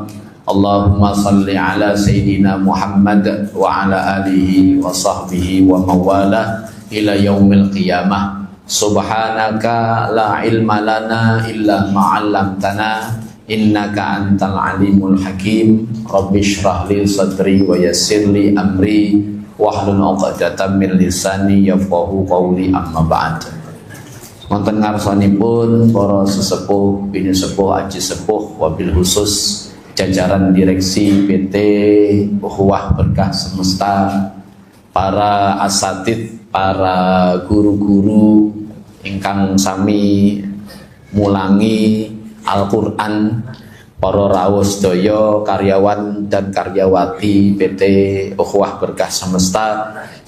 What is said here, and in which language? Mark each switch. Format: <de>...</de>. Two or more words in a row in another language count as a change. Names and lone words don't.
<ar>اللهم صل على سيدنا محمد وعلى آله وصحبه وموالاه إلى يوم القيامة. سبحانك لا علم لنا إلا ما علمتنا إنك أنت العليم الحكيم. رب اشرح لي صدري ويسر لي أمري واحلل عقدة من لساني يفقهوا قولي أما بعد.</ar> <jv>Wonten ngarsanipun para sesepuh, bini sepuh, aji sepuh, wabil khusus jajaran direksi PT Ukhuwah Berkah Semesta, para asatid, para guru-guru ingkang sami mulangi Al-Qur'an, para rawuh sedaya,</jv> <id>karyawan dan karyawati PT Ukhuwah Berkah Semesta,</id>